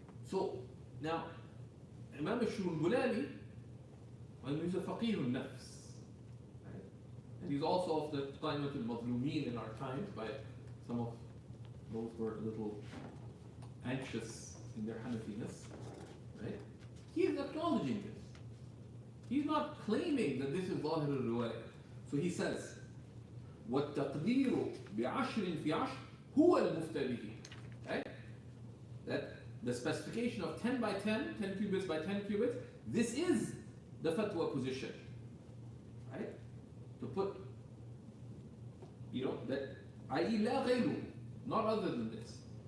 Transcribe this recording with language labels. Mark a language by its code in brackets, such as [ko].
[en] So, now, Imam al-Shulbulani, he's a faqih al-nafs, right? And he's also of the Qaimat al-Mazlumeen in our times, by some of those who are a little anxious in their Hanafiness, right? He is acknowledging this. He's not claiming that this is Zahir al-Riwayah. So he says, [ar] وَالتَّقْدِيرُ بِعَشْرٍ فِي عَشْرٍ هُوَ الْمُفْتَى بِهِ, right? [en] That the specification of 10 by 10, 10 cubits by 10 cubits, this is the fatwa position, right? To put, that i.e. la ghayru, not other than this.